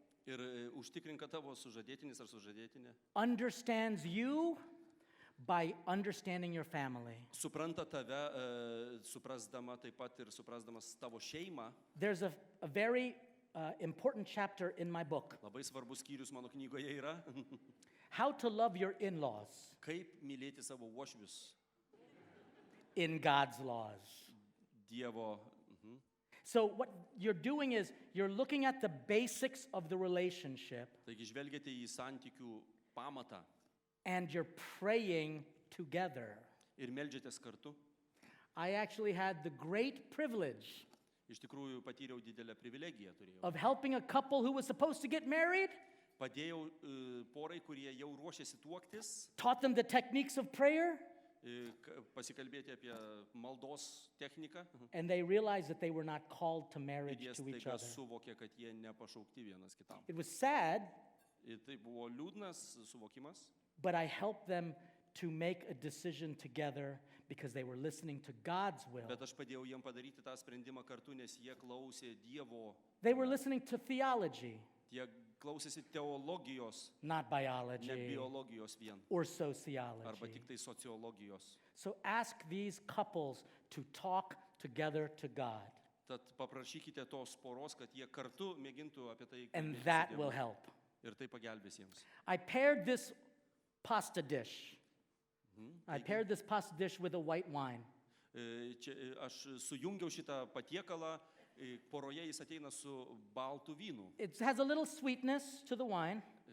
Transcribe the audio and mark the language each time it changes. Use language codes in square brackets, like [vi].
[lt] Ir užtikrink, kad tavo sužadėtinis ar sužadėtinė [en] understands you by understanding your family. [lt] supranta tave, suprasdama taip pat ir suprasdamas tavo šeimą. [en] There's a very important chapter in my book. [lt] Labai svarbus skyrius mano knygoje yra. [en] How to love your in-laws [lt] Kaip mylėti savo uošvius [en] in God's laws. [lt] Dievo. [en] So what you're doing is you're looking at the basics of the relationship [lt] Taigi žvelgiate į santykių pamatą [en] and you're praying together. [lt] ir meldžiatės kartu. [en] I actually had the great privilege [lt] Iš tikrųjų patyriau didelę privilegiją turėjau. [en] of helping a couple who was supposed to get married, [lt] Padėjau porai, kurie jau ruošėsi tuoktis, [en] taught them the techniques of prayer, [lt] pasikalbėti apie maldos techniką. [en] and they realized that they were not called to [lt] Ir [en] marriage [lt] jie [en] to each [lt] staiga [en] other. [lt] suvokė, kad jie nepašaukti vienas kitam. [en] It was sad, [lt] Ir tai buvo liūdnas suvokimas, [en] but I helped them to make a decision together because they were listening to God's will. [lt] Bet aš padėjau jiem padaryti tą sprendimą kartu, nes jie klausė Dievo. [en] They were listening to theology, [lt] Jie klausėsi teologijos, [en] not [lt] ne [en] biology [lt] biologijos vien. [en] or [lt] Arba [en] sociology. [lt] tik tai sociologijos. [en] So ask these couples to talk together to God, [lt] Tad paprašykite tos poros, kad jie kartu mėgintų apie tai [en] and [lt] kalbėti su [en] that [lt] Dievu. [en] will help. [lt] Ir tai pagelbės jiems. [en] I paired this pasta dish. I paired this pasta dish with a white wine. [lt] Čia aš sujungiau šitą patiekalą, poroje jis ateina su baltu vynu. [en] It has a little sweetness to the wine